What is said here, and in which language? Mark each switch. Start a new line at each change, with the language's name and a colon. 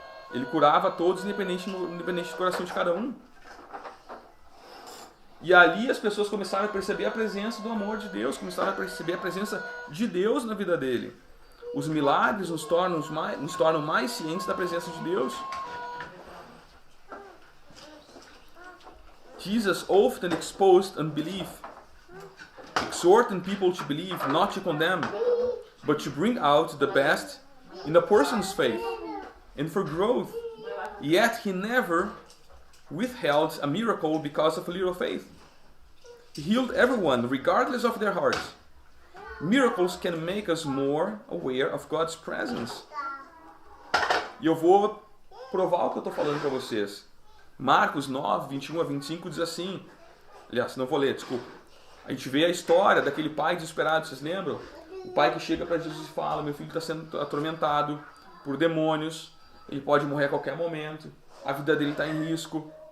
Portuguese: Ele curava todos, independente do coração de cada um. E ali as pessoas começaram a perceber a presença do amor de Deus, começaram a perceber a presença de Deus na vida dele. Os milagres nos tornam mais cientes da presença de Deus.
English: Jesus often exposed unbelief, exhorting people to believe, not to condemn, but to bring out the best in a person's faith and for growth. Yet he never withheld a miracle because of a little faith. He healed everyone, regardless of their hearts. Miracles can make us more aware of God's presence.
Portuguese: E eu vou provar o que eu estou falando para vocês. Marcos 9, 21 a 25 diz assim... Aliás, não vou ler, desculpa. A gente vê a história daquele pai desesperado, vocês lembram? O pai que chega para Jesus e fala: meu filho está sendo atormentado por demônios, ele pode morrer a qualquer momento, a vida dele está em risco.